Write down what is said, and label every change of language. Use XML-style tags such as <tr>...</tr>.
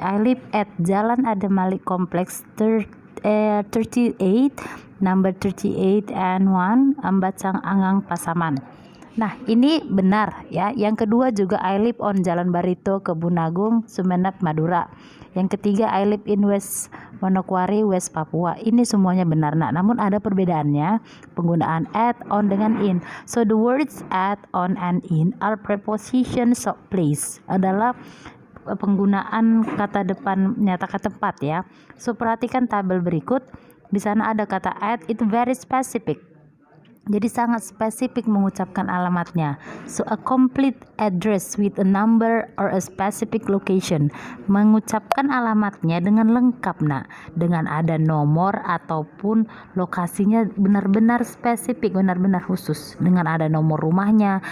<en>I live at Jalan Adamalik Complex 38, number 38 and 1, Ambacang Angang Pasaman.</en> <id>Nah ini benar ya. Yang kedua juga</id> <en>I live on</en> <id>Jalan Barito, Kebunagung, Sumeneb, Madura. Yang ketiga</id> <en>I live in West Manokwari, West Papua.</en> <id>Ini semuanya benar nak. Namun ada perbedaannya penggunaan at, on dengan in.</id> <en>So the words at, on, and in are prepositions of place. Adalah</en> <id>penggunaan kata depan menyatakan tempat ya. So perhatikan tabel berikut. Di sana ada kata at, itu</id> <en>very specific.</en> <id>Jadi sangat spesifik mengucapkan alamatnya.</id> <en>So a complete address with a number or a specific location.</en> <id>Mengucapkan alamatnya dengan lengkap nak, dengan ada nomor ataupun lokasinya benar-benar spesifik, benar-benar khusus. Dengan ada nomor rumahnya.</id>